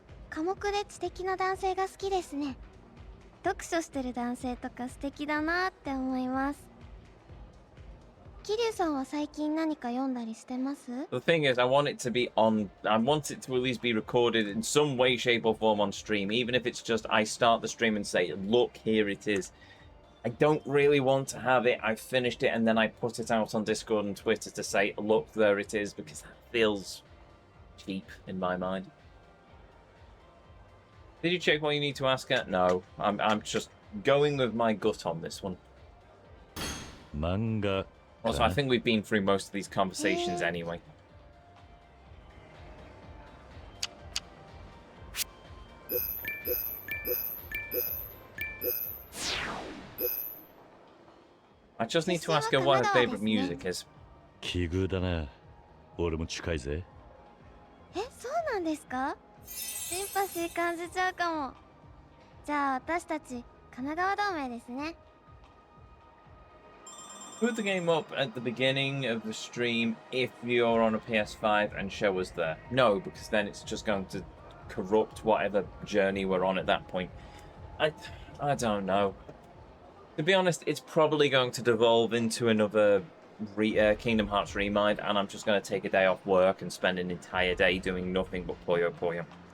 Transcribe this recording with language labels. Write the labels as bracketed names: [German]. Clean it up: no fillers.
[Japanese] 寡黙で知的な男性が好きですね。読書してる男性とか素敵だなって思います。桐生さんは最近何か読んだりしてます？ [English] The thing is, I want it to be on. I want it to at least be recorded in some way, shape, or form on stream, even if it's just I start the stream and say, "Look, here it is." I don't really want to have it. I've finished it and then I put it out on Discord and Twitter to say, "Look, there it is," because that feels cheap in my mind. Did you check what you need to ask her? No, I'm just going with my gut on this one. [Japanese] 漫画 [English] Also, I think we've been through most of these conversations anyway. I just need to ask her what her favorite music is. [Japanese] 奇遇だな。俺も近いぜ。そうなんですか？シンパシー感じちゃうかも。じゃあ私たち神奈川同盟ですね。 [English] Put the game up at the beginning of the stream if you're on a PS5 and show us there. No, because then it's just going to corrupt whatever journey we're on at that point. I don't know. To be honest, it's probably going to devolve into another Kingdom Hearts Remind, and I'm just going to take a day off work and spend an entire day doing nothing but Puyo Puyo.